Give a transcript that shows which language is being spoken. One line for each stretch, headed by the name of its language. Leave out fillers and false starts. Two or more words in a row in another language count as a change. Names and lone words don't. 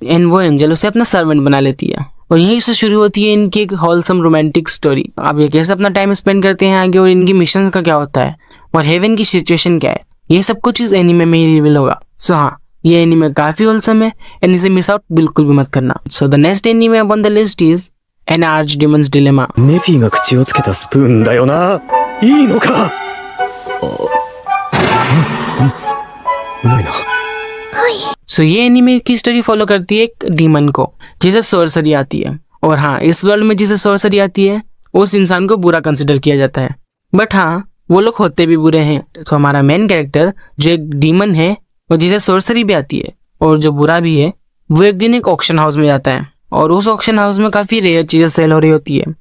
Hindi: एंड वो एंजल उसे अपना सर्वेंट बना लेती है, और यहीं से शुरू होती है इनकी एक
English: wholesome romantic story.
Hindi: अब ये कैसे अपना
English: time spend
Hindi: करते हैं आगे, और इनकी मिशन का क्या होता है, और हेवन की सिचुएशन क्या है, ये सब कुछ इस एनीमे में ही रिवील होगा। सो हाँ, ये एनीमे काफी होलसम है एंड इसे
English: miss out
Hindi: बिल्कुल भी मत करना।
English: So the next anime on the list is An Archdemon's Dilemma.
Japanese: ネフィが口をつけたスプーンだよな。いいのか。うまいな。
Hindi: सो ये एनीमे की स्टोरी फॉलो करती है एक डीमन को जिसे सोर्सरी आती है, और हाँ, इस वर्ल्ड में जिसे सोर्सरी आती है उस इंसान को बुरा कंसिडर किया जाता है। बट हाँ, वो लोग होते भी बुरे हैं। सो हमारा मेन कैरेक्टर जो एक डीमन है और जिसे सोर्सरी भी आती है और जो बुरा भी है, वो एक दिन एक
English: auction house
Hindi: में जाता है और उस
English: auction house
Hindi: में काफ़ी रेयर चीज़ें सेल हो रही होती है।